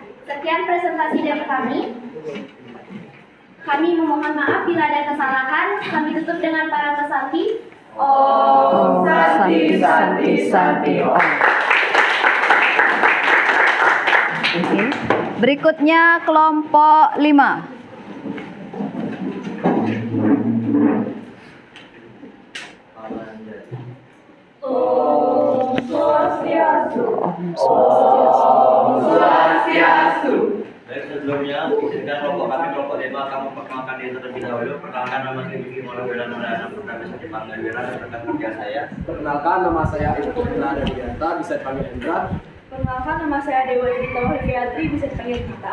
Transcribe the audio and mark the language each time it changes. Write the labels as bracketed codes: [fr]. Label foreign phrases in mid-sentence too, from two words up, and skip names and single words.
[id] Sekian presentasi dari kami. Kami memohon maaf bila ada kesalahan. Kami tutup dengan para pesanti. [sa] Om Santi Santi Santi Om. [id] Oke. Berikutnya kelompok 5. [sa] Om Swastiastu. Swastiastu. [id] Baik, sebelumnya, izinkan kelompok kami kelompok 5 akan memperkenalkan diri terlebih dahulu. Perkenalkan, nama saya Vicky Mola Nurana, pernah bisa dipanggil Wira dan rekan kerja saya. Perkenalkan, nama saya Ibu Indra Dardianta, bisa dipanggil Indra. Perkenalkan, nama saya Dewa Edita Wahyatri, bisa dipanggil Gita.